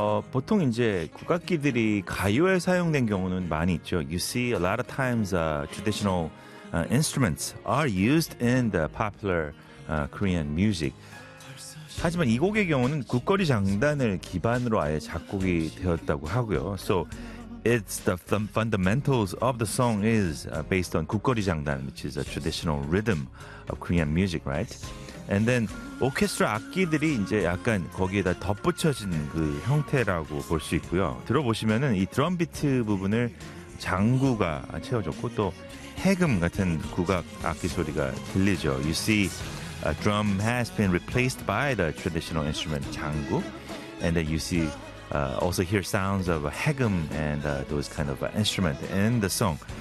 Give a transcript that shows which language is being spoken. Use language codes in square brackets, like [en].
[ko] 보통 이제 국악기들이 가요에 사용된 경우는 많이 있죠. [en] You see a lot of times traditional instruments are used in the popular Korean music. [ko] 하지만 이 곡의 경우는 국거리 장단을 기반으로 아예 작곡이 되었다고 하고요. [en] So it's the fundamentals of the song is based on 국거리 장단, which is a traditional rhythm of Korean music, right? And then [ko] 오케스트라 악기들이 이제 약간 거기에다 덧붙여진 그 형태라고 볼 수 있고요. 들어보시면은 이 드럼 비트 부분을 장구가 채워줬고 또 해금 같은 국악 악기 소리가 들리죠. [en] You see, a drum has been replaced by the traditional instrument 장구, and then you see also hear sounds of a haegeum and those kind of instrument in the song.